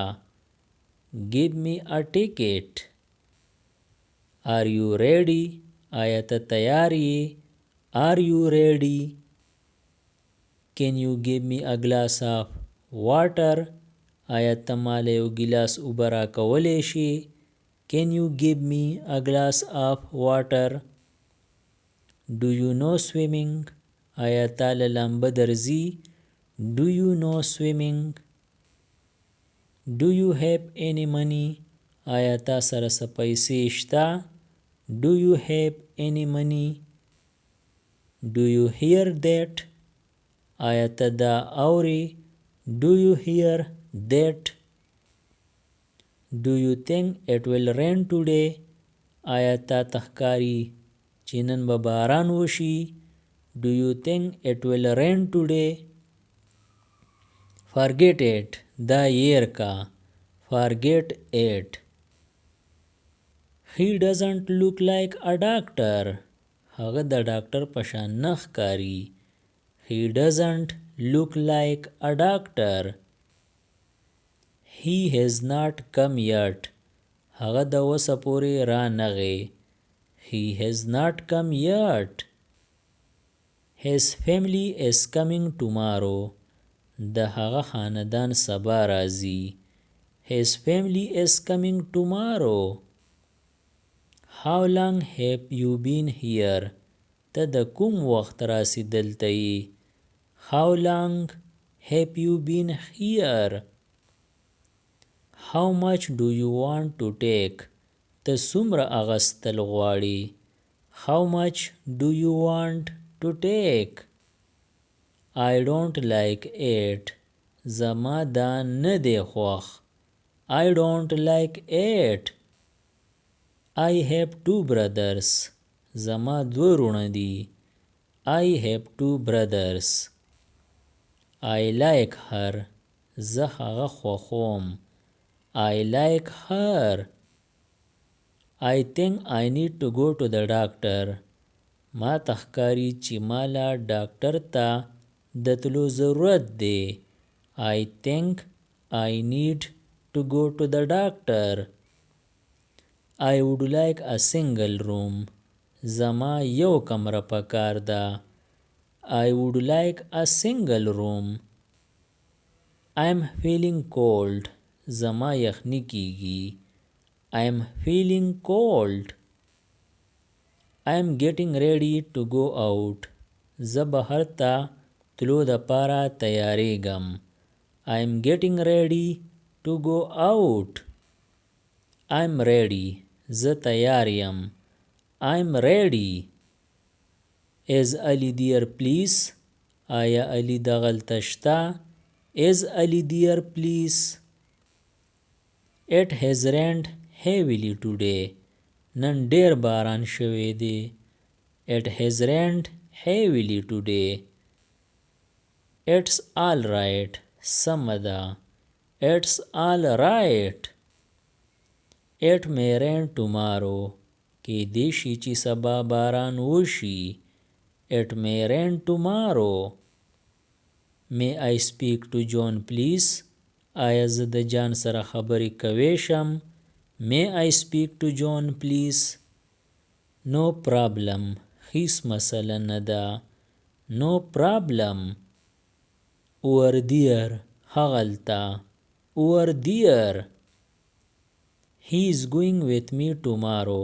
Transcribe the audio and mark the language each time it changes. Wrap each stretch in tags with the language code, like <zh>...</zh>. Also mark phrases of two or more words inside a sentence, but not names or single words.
<en>Give me a ticket. Are you ready?</en> <ps>آیا ته تیار یې.</ps> <en>Are you ready? Can you give me a glass of water?</en> <ps>آیا ته مالا یو ګیلاس اوبه راکولی شي.</ps> <en>Can you give me a glass of water? Do you know swimming?</en> <ps>آیا تا له لامبه درځي.</ps> <en>Do you know swimming? Do you have any money?</en> <ps>آیا تا سره څه پیسې شته.</ps> <en>Do you have any money? Do you hear that?</en> <ps>آیا ته دا اورې.</ps> <en>Do you hear that? Do you think it will rain today?</en> <ps>آیا تا ته ښکاري چې نن به باران وشي.</ps> <en>Do you think it will rain today? Forget it.</en> <ps>دا هیر کا.</ps> <en>Forget it. He doesn't look like a doctor.</en> <ps>هغه د ډاکټر په شان نه ښکاري.</ps> <en>He doesn't look like a doctor. He has not come yet.</en> <ps>هغه د اوسه پورې را نغی.</ps> <en>He has not come yet. His family is coming tomorrow.</en> <ps>د هغه خاندان سبا راځي.</ps> <en>His family is coming tomorrow. How long have you been here?</en> <ps>ته د کوم وخت راسی دلته یې؟</ps> <en>How long have you been here? How much do you want to take?</en> <ps>ته څومره اغستل غواړې؟</ps> <en>How much do you want to take? I don't like it.</en> <ps>زما دا نه دی خوښ.</ps> <en>I don't like it. I have two brothers.</en> <ps>زما دوه وروڼه دي.</ps> <en>I have two brothers. I like her.</en> <ps>زه هغه خوښوم.</ps> <en>I like her. I think I need to go to the doctor.</en> <ps>ما تخکاری چې مالا ډاکټر ته د تلو ضرورت دی.</ps> <en>I think I need to go to the doctor. I would like a single room.</en> <ps>زما یو کمره پکار ده.</ps> <en>I would like a single room. I'm feeling cold.</en> <ps>زما یخنی کیږي.</ps> <en>I'm feeling cold. I'm getting ready to go out.</en> <ps>زه بهر ته تلو د پاره تیاریږم.</ps> <en>I'm getting ready to go out. I'm ready.</en> <ps>زه تیار یم.</ps> <en>I'm ready. Is Ali there please?</en> <ps>آیا علی دغلته شته؟</ps> <en>Is Ali there please? It has rained heavily today.</en> <ps>نن ډیر باران شوی دی.</ps> <en>It has rained heavily today. It's all right.</en> <ps>سمه ده.</ps> <en>It's all right. It may rain tomorrow.</en> <ps>کیدای شي چې سبا باران وشي.</ps> <en>It may rain tomorrow. May I speak to John please?</en> <ps>آیا زه د جان سره خبرې کوی شم؟</ps> <en>May I speak to John please? No problem.</en> <ps>هیڅ مسله نه ده.</ps> <en>No problem. Over there. هغلته. Over there. He is going with me tomorrow.</en>